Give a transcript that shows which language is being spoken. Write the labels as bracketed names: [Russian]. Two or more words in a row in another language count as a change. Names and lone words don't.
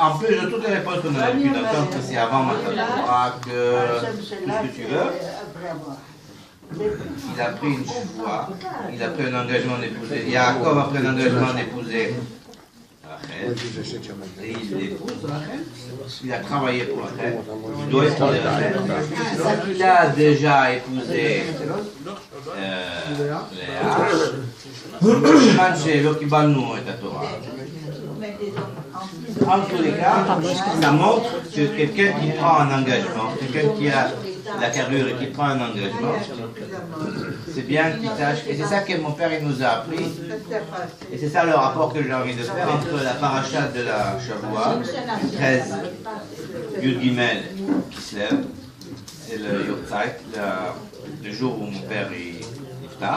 [French] En plus de toutes les réponses qu'on a l'habitude d'entendre, que c'est avant Matatora, que tout ce que tu veux, il a pris une choix, il a pris un engagement d'épouser. Yaakov a pris un engagement d'épouser Rachel. je sais qu'il y en a. Et il épouse Rachel. Il a travaillé pour Rachel. Il doit épouser Rachel. Il a déjà épousé Léa. [Hebrew] כיוון שלא קיבלנו את התורה. [French] En tous les cas, ça montre que quelqu'un qui prend un engagement, quelqu'un qui a la carrure et qui prend un engagement, c'est bien qu'il sache, et c'est ça que mon père il nous a appris, et c'est ça le rapport que j'ai envie de faire entre la paracha de la Shavua, 13, [Hebrew] יוד גימל [French] qui se lève, et le Yortzeit, le jour où mon père il part.